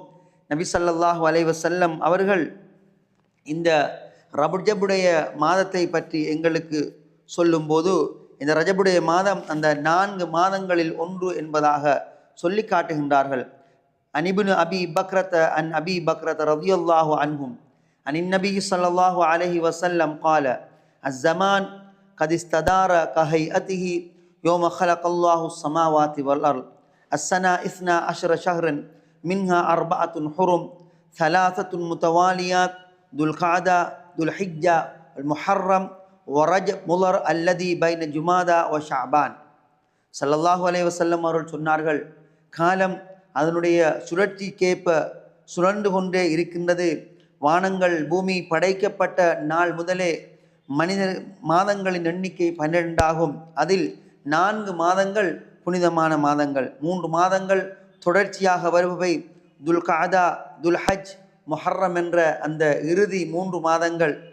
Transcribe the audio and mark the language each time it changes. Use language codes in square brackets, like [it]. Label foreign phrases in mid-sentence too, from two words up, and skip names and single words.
[ta] நபி [ar] صلى الله عليه وسلم [ta] அவர்கள் இந்த ரஜபுடைய மாதத்தை பற்றி எங்களுக்கு சொல்லும்போது, இந்த ரஜபுடைய மாதம் அந்த 4 மாதங்களில் ஒன்று என்பதாக சொல்லி காட்டுகின்றார்கள். [ar] عن ابن أبي بكرة عن أبي بكرة رضي الله عنهم عن النبي صلى الله عليه وسلم قال الزمان قد استدار كهيئته يوم خلق الله السماوات والأرض السنة 12 شهرا منها 4 حرم 3 متواليات ذو القعدة ذو الحجة المحرم ورجب مضر الذي بين جمادى وشعبان. صلى الله عليه وسلم [ta] அவர்கள் சொன்னார்கள், காலம் அதனுடைய சுழற்சிக்கேற்ப சுழன்று கொண்டே இருக்கின்றது. வானங்கள் பூமி படைக்கப்பட்ட நாள் முதலே மனித மாதங்களின் எண்ணிக்கை 12 ஆகும். அதில் 4 மாதங்கள் புனிதமான மாதங்கள், 3 மாதங்கள் தொடர்ச்சியாக வருபவை துல் கஅதா, துல் ஹஜ், முஹர்ரம் என்ற அந்த இறுதி 3 மாதங்கள்.